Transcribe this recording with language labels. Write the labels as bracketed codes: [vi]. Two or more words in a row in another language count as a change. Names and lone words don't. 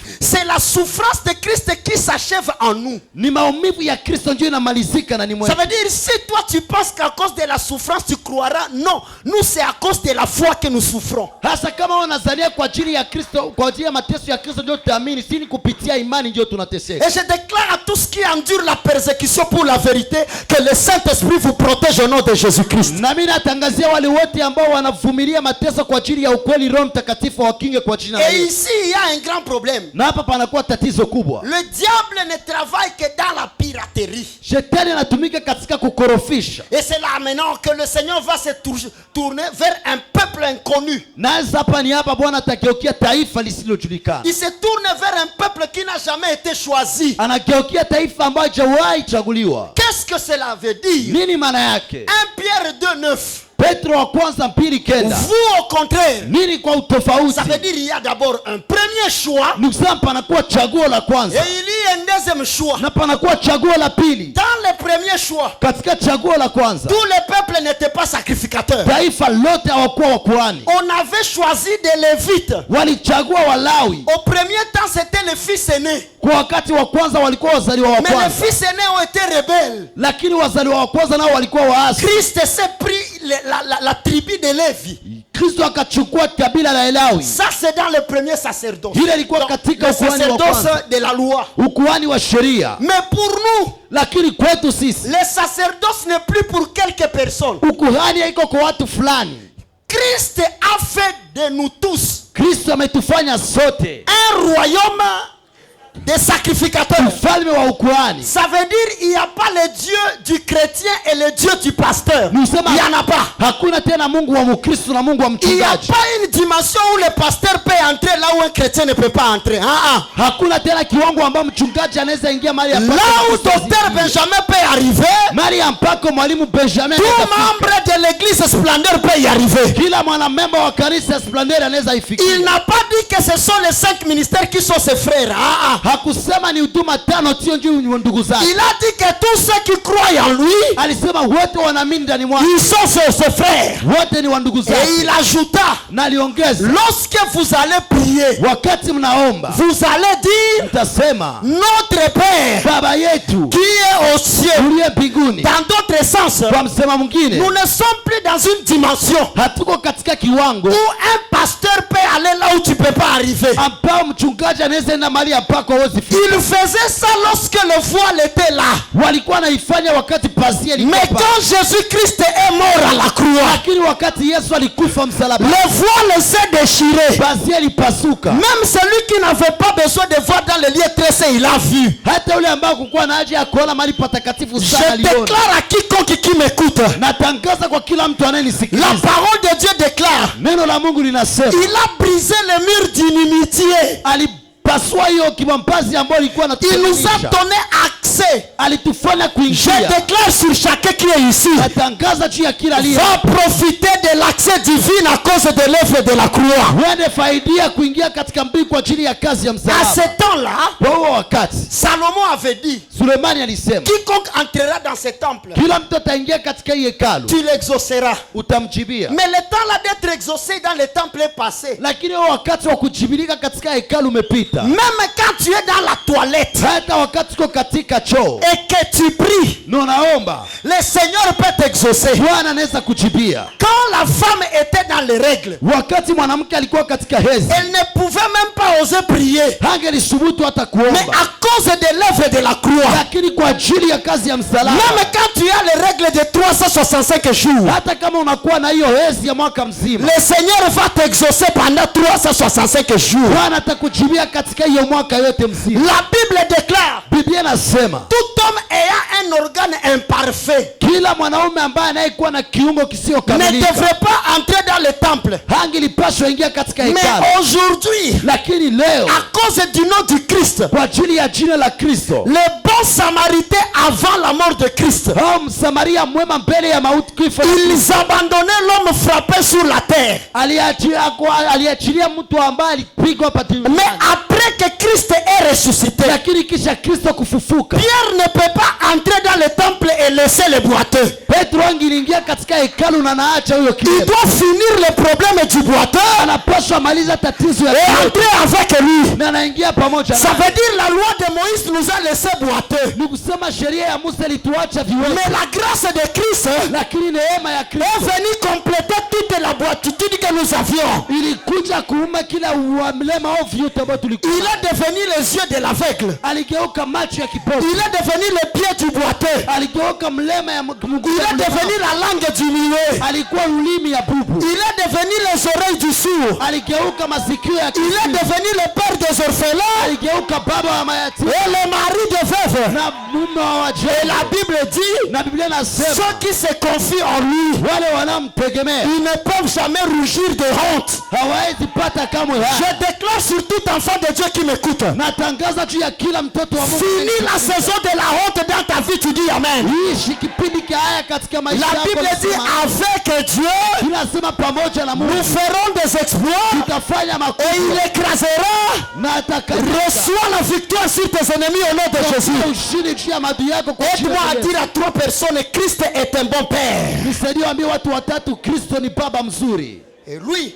[fr] C'est la souffrance de Christ qui s'achève en nous. [sw] Ni maumivu ya Kristo ndio inamalizika na ni [fr] Ça [sw] mwetu. [fr] veut dire, si toi tu penses qu'à cause de la souffrance tu croiras, non. Nous, c'est à cause de la foi que nous souffrons. [sw] Hasa kama wanazania kwa ajili ya Kristo, kwa ajili ya mateso ya Kristo ndio tutaamini, si ni kupitia imani ndio tunateseka. [fr] Et je déclare à tous qui endurent la persécution pour la vérité que le Saint-Esprit vous protège au nom de Jésus-Christ. [sw] Na mimi natangazia wale wote ambao wanavumilia mateso kwa ajili ya ukweli, Roho Mtakatifu wakinge kwa jina la [fr] Et [sw] Yesu. [fr] ici, il y a un grand problème. [sw] Na hapa panakuwa tatizo kubwa. [fr] Le diable ne travaille que dans la piraterie. [sw] Shetani anatumika katika kukorofisha. [fr] Et c'est là maintenant que le Seigneur va se tourner vers un peuple inconnu. [sw] Na hapa ni hapa Bwana atageukia taifa lisilojulikana. [fr] Il se tourne vers un peuple qui n'a jamais été choisi. [sw] Anageukia taifa ambayo hajawahi chaguliwa. [fr] Qu'est-ce que cela veut dire? [sw] Nini maana yake? [fr] 1 Pierre 2:9. [sw] Petro wa kwanza 2:9. [fr] Vous au contraire. [sw] Nini kwa utofauti? [fr] Ça veut dire il y a d'abord un premier choix. [sw] Nukisema panakuwa chaguo la [fr] Et [sw] kwanza [fr] il y a un deuxième choix. [sw] na panakuwa chaguo la pili. [fr] Dans le premier choix, [sw] Katika chaguo la kwanza, [fr] tout le peuple n'était pas sacrificateur. [sw] taifa lote hawakuwa wakuhani. [fr] On avait choisi des Lévites. [sw] Walichagua Walawi. [fr] Au premier temps, c'était les fils aînés. [sw] Kwa wakati wa kwanza walikuwa wazaliwa wa [fr] Mais les [sw] kwanza, [fr] fils aînés ont été rebelles. [sw] lakini wazaliwa wa kwanza nao walikuwa waasi. [fr] Christ s'est pris la tribu de Lévi. [sw] Kristo akachukua kabila la Elawi. [fr] Ça, c'est dans le premier sacerdoce. [sw] Hile ilikuwa [fr] Donc, [sw] katika [fr] le [sw] ukuhani wa kwanza, [fr] sacerdoce de la loi. [sw] ukuhani wa sheria. [fr] Mais pour nous, [sw] Lakini kwetu sisi, [fr] le sacerdoce n'est plus pour quelques personnes. [sw] ukuhani haiko kwa watu fulani. [fr] Christ a fait de nous tous [sw] Kristo ametufanya sote [fr] un royaume des sacrificateurs. [sw] mfalme wa ukuhani. [fr] Ça veut dire il n'y a pas le Dieu du chrétien et le Dieu du pasteur. Il [sw] Nusema [fr] n'y en a pas. [sw] hakuna tena Mungu wa Mkristo na Mungu wa [fr] Il n'y a [sw] mchungaji. [fr] pas une dimension où le pasteur peut entrer là où un chrétien ne peut pas entrer. [sw] Hakuna tena kiwango ambao mchungaji anaweza ingia mahali [fr] Là [sw] ambako [fr] où docteur Benjamin peut arriver, [sw] mahali ambako mwalimu Benjamin [fr] tout [sw] anaweza fika. [fr] membre de l'église Splendeur peut y arriver. [sw] Kila mwanamemba wa kanisa Splendeur anaweza [fr] Il [sw] ifikia. [fr] n'a pas dit que ce sont les 5 ministères qui sont ses frères. [sw] Hakusema ni huduma tano sio njoo ndugu zake. [fr] Il a dit que tous ceux qui croient en lui, [sw] Alisema wote wanaamini ndani mwake. [fr] ils sont ses frères. [sw] Wote ni wa ndugu [fr] Et [sw] zake. [fr] il ajouta, [sw] Na aliongeza, [fr] lorsque vous allez prier, [sw] wakati mnaomba [fr] vous allez dire, [sw] mtasema, [fr] notre Père [sw] Baba yetu [fr] qui est au ciel. [sw] uliye mbinguni. [fr] Dans d'autres sens, [sw] Kwa msema mwingine, [fr] nous ne sommes plus dans une dimension [sw] hatuko katika kiwango [fr] où un pasteur peut aller là où tu ne peux pas arriver. [sw] ambao mchungaji anaweza enda mahali ambako hawezi fika. [fr] Il faisait ça lorsque le voile était là. [sw] Walikuwa naifanya wakati pazia [fr] Mais [sw] ilikuwa pale. [fr] quand Jésus-Christ est mort à la croix, [sw] Lakini wakati Yesu alikufa msalaba, [fr] le voile s'est déchiré. [sw] pazia ilipasuka. [fr] Même celui qui n'avait pas besoin de voir dans le lieu très saint, il a vu. [sw] Hata yule ambaye hakukuwa na haja ya kuona mahali patakatifu [fr] Je [sw] sana aliona. [fr] déclare à quiconque qui m'écoute, [sw] Natangaza kwa kila mtu [fr] la [sw] anayenisikiliza. [fr] parole de Dieu déclare [sw] Neno neno la Mungu linasema [fr] il a brisé les murs d'inimitié. [sw] alipasua hiyo kibambazi ambayo ilikuwa [fr] Il nous a [sw] inatutenganisha. [fr] donné accès. [sw] Alitufanya [fr] Je [sw] kuingia. [fr] déclare sur chacun qui est ici, [sw] Natangaza juu ya kila aliye. [fr] va profiter de l'accès divin à cause de l'œuvre de la croix. [sw] Uende faidia kuingia katika mbingu kwa ajili ya kazi ya [fr] À [sw] msalaba. [fr] ce temps-là, [sw] Kwa huo wakati [fr] Salomon avait dit, [sw] Sulemani alisema [fr] quiconque entrera dans ce temple, [sw] kila mtu ataingia katika hii hekalu [fr] tu l'exauceras. [sw] utamjibia. [fr] Mais le temps là d'être exaucé dans le temple est passé. [sw] Lakini huo wakati wa kujibilika katika hekalu umepita. [fr] Même quand tu es dans la toilette [sw] Hata wakati uko katika choo [fr] et que tu pries, [sw] na unaomba, [fr] le Seigneur peut t'exaucer. [sw] Bwana anaweza kujibia. [fr] Quand la femme était dans les règles, [sw] Wakati mwanamke alikuwa katika hedhi, [fr] elle ne pouvait même pas oser prier. [sw] hangelisubutu hata [fr] Mais [sw] kuomba. [fr] à cause de l'œuvre de la croix, [sw] Lakini kwa ajili ya kazi ya msalaba, [fr] même quand tu as les règles de 365 jours, [sw] hata kama unakuwa na hiyo hedhi ya mwaka mzima, [fr] le Seigneur va t'exaucer pendant 365 jours. [sw] Bwana atakujibia katika hiyo mwaka yote mzima. [fr] La Bible déclare, [sw] Biblia inasema [fr] tout homme ayant un organe imparfait [sw] kila mwanaume ambaye anayekuwa na kiungo [fr] ne [sw] kisiokamilika [fr] devrait pas entrer dans le temple. [sw] hangelipaswa ingia katika hekalu. [fr] Mais aujourd'hui, [sw] Lakini leo [fr] à cause du nom du Christ, [sw] kwa ajili ya jina la Kristo, [fr] le bon samaritain avant la mort de Christ, [sw] hao msamaria mwema mbele ya mauti kifo, [fr] ils abandonnaient l'homme frappé sur la terre. [sw] aliachilia mtu ambaye alipigwa hapa [fr] Mais [sw] duniani. [fr] après que Christ est ressuscité, [sw] Lakini kisha Kristo kufufuka, [fr] Pierre ne peut pas entrer dans le temple et laisser les boiteux. [sw] Petro angeliingia katika hekalu na naacha huyo [fr] Il [sw] kilevi. [fr] doit finir le problème du boiteux [sw] Anapaswa maliza tatizo ya [fr] et [sw] kilevi [fr] entrer avec lui. [sw] na anaingia pamoja [fr] Ça [sw] naye. [fr] veut dire la loi de Moïse nous a laissé boiteux. [sw] Ni kusema sheria ya Musa ilituacha viwete, [fr] Mais la grâce de Christ [sw] lakini neema ya [fr] est [sw] Kristo [fr] venue compléter toute la boititude que nous avions. [sw] ilikuja kuuma kila mlema au vyote ambao tulikuwa. [fr] Il est devenu les yeux de l'aveugle. [sw] Aligeuka macho ya kipofu, [fr] Il est devenu le pied du boiteux. [sw] aligeuka mlema ya mguu, [fr] Il est devenu la langue du muet. [sw] alikuwa ulimi ya bubu, [fr] Il est devenu les oreilles du sourd. [sw] aligeuka masikio ya [fr] Il est [sw] kiziwi, [fr] devenu le père des orphelins [sw] aligeuka baba wa mayatima [fr] et le mari des veuves. [sw] na mume wa [fr] Et [sw] wajane. [fr] la Bible dit, [sw] Na Biblia inasema [fr] ceux qui se confient en lui, [sw] wale wanamtegemea [fr] ils ne peuvent jamais rougir de honte. [sw] hawawezi pata kamwe haya. [fr] Je déclare sur tout enfant de Dieu qui m'écoute, [sw] Natangaza juu ya kila mtoto wa Mungu, [fr] finis la saison de la honte dans ta vie, tu dis Amen. [sw] ishi kipindi cha haya katika maisha [fr] La [sw] yako. [fr] Bible dit, [sw] Nasema, [fr] avec Dieu, [sw] inasema pamoja na [fr] nous [sw] Mungu [fr] ferons des exploits [sw] tutafanya [fr] et [sw] makubwa [fr] il écrasera. [sw] na atakatifu. [fr] Reçois la victoire sur tes ennemis au nom de Jésus. [sw] Ushindi juu ya maadui yako kwa jina [fr] Aide-moi [sw] la [fr] à [sw] Yesu. [fr] dire à 3 personnes, Christ est un bon père. [sw] Nisaidie waambie watu watatu, Kristo ni baba mzuri. [fr] Et lui,